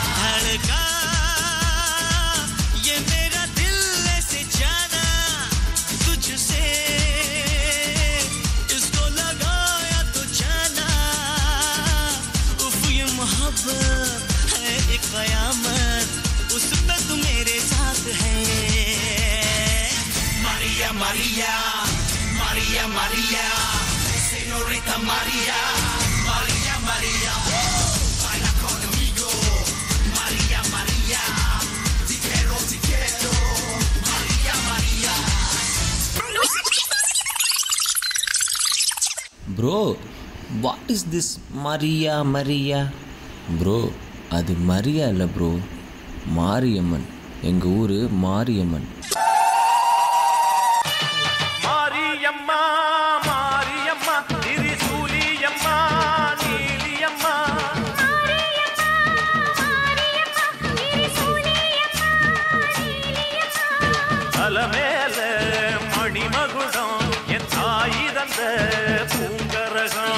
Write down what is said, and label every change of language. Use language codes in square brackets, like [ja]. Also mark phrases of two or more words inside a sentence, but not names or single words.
[hi] धड़का ये मेरा दिल ऐसे जाना तुझसे इसको लगाया तो जाना उफ ये मोहब्बत है एक कयामत उसमें तू मेरे साथ है [es] María María María María señorita María María María baila conmigo María María te quiero María María [en] bro what is this Maria bro [ta] அது மரியா இல்லை ப்ரோ, மாரியம்மன். எங்கள் ஊர் மாரியம்மன். மாரியம்மா மாரியம்மா திரிசூலியம்மா நீலியம்மா தலமேல மணிமகுடம் என் தாய் தந்த பூங்கரகம்.